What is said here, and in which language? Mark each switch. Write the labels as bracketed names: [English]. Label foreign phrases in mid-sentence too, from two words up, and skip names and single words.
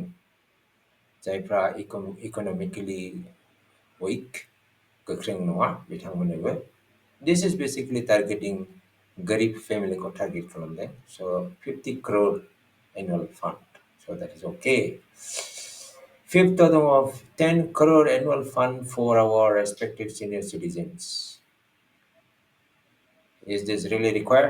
[Bodo] जायफ्रा [English] economically weak, [Bodo] गोख्रों नङा बिथांमोननोबो. [English] This is basically targeting garib family को target खालामदों. So 50 crore annual fund. So that is okay. Fifth of 10 crore annual fund for our respected senior citizens. Is this really required?